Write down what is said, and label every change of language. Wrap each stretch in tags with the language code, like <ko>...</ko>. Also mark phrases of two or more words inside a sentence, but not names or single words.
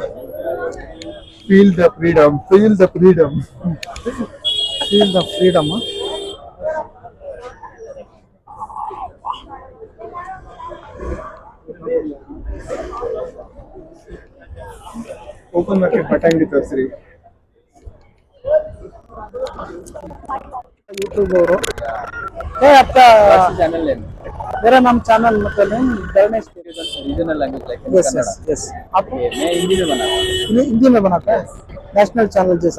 <en>feel the freedom, feel the freedom, feel the freedom. open market</en> <kn>ಪಟಾಂಗಿ ತೋರಿಸ್ರಿ.</kn> <hi>यूट्यूब और आपका चैनल है मेरा नाम चैनल मतलब है गणेश</hi> <en>regional language like</en> <hi>यस कन्नड़।</hi> <en>yes yes</en> <hi>आप ये मैं हिंदी में बनाता हूँ। हिंदी में बनाता है</hi> <en>national channel</en> <hi>जैसा</hi>